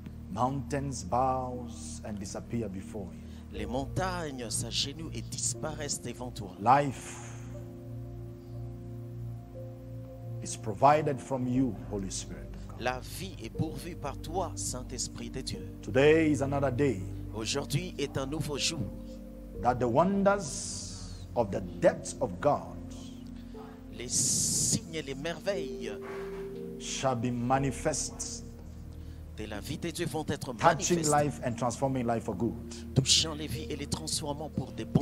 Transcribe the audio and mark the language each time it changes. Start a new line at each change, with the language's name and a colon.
English: Mountains bow and disappear before you.
French: Les montagnes s'agenouillent et disparaissent devant toi.
English: Life is provided from you, Holy Spirit.
French: La vie est pourvue par toi, Saint-Esprit de Dieu.
English: Today is another day
French: Aujourd'hui est un nouveau jour
English: that the wonders of the depths of God
French: les signes et les merveilles
English: shall be manifest,
French: de la vie de Dieu vont être
English: touching
French: manifestés,
English: life and transforming life for good.
French: touchant les vies et les transformant pour des bons,